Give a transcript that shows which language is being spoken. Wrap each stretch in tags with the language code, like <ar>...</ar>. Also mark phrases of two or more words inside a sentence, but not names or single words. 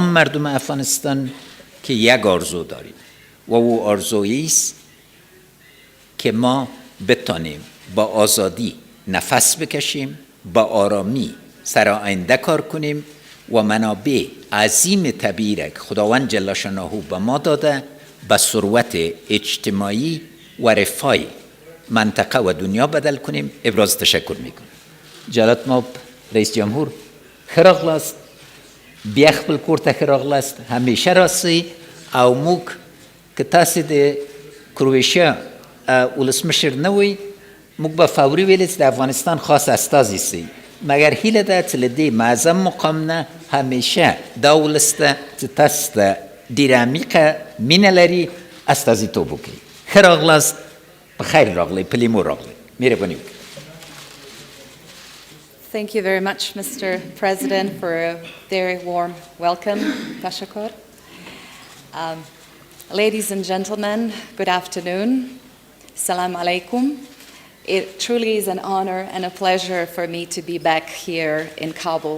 <fa>مردم افغانستان که یک آرزو داریم و او آرزویی است که ما بتانیم با آزادی نفس بکشیم، با آرامی سر آینده کار کنیم و منابع عظیم طبیعی را که خداوند جل شانه به ما داده به ثروت اجتماعی و رفاه منطقه و دنیا بدل کنیم. ابراز تشکر میکنم. جلالت ما رئیس جمهور</fa> <ps>خراغلاست، بیا خپل کور ته خراغلاست، همیشه راسي او موږ که تاسې د کرواتیا ولسمشر نه وئ موږ به فوري ویلې چې د افغانستان خاص استازي سئ، مګر هیله ده چې له دې معظم مقام نه همیشه دا ولس ته چې تاسو ته ډېره عمیقه مینه لري استازیتوب وکړي. ښه راغلاست، په خیر راغلی، په لیمو راغلی. مهرباني وکړئ.</ps> <en>Thank you very much, Mr. President, for a very warm welcome. Tashakor. Ladies and gentlemen, good afternoon.</en> <ar>سلام عليكم.</ar> <en>It truly is an honor and a pleasure for me to be back here in Kabul.</en>